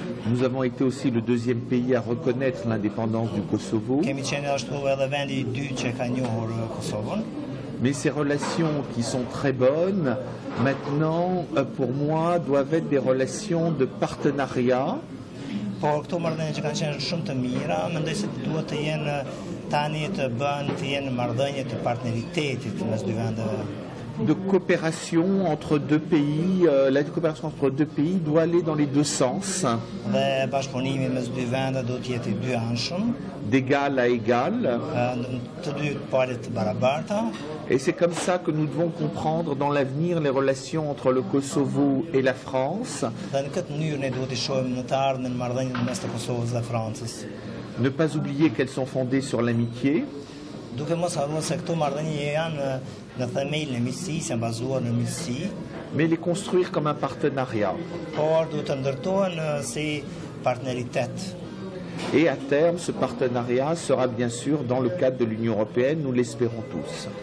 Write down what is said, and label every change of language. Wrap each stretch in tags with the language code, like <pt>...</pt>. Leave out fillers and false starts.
<fr>Nous avons été aussi le deuxième pays à reconnaître l'indépendance du Kosovo.</fr> <sq>Kemi qenë ashtu edhe vendi i dytë që ka njohur Kosovën.</sq> <fr>Mais ces relations qui sont très bonnes, maintenant, pour moi, doivent être des relations de partenariat.</fr> <sq>Por këto marrëdhënie që kanë qenë shumë të mira, mendoj se duhet të jenë tani të jenë marrëdhënie të partneritetit mes dy vendeve.</sq> <fr>De coopération entre deux pays, la coopération entre deux pays doit aller dans les deux sens.</fr> <sq>Dhe bashkëpunimi mes dy vendeve duhet të jetë i dy anshëm.</sq> <fr>D'égal à égal.</fr> <sq>Të dy palët të barabarta.</sq> <fr>Et c'est comme ça que nous devons comprendre dans l'avenir les relations entre le Kosovo et la France.</fr> <sq>Dhe në këtë mënyrë ne duhet të shohim në të ardhmen marrëdhëniet mes të Kosovës dhe Francës.</sq> <fr>Ne pas oublier qu'elles sont fondées sur l'amitié.</fr> <sq>Duke mos harruar se këto marrëdhënie janë në themelin e miqësisë, janë bazuar në miqësi.</sq> <fr>Mais les construire comme un partenariat.</fr> <sq>Por duhet të ndërtohen si partneritet.</sq> <fr>Et à terme, ce partenariat sera bien sûr dans le cadre de l'Union européenne, nous l'espérons tous.</fr>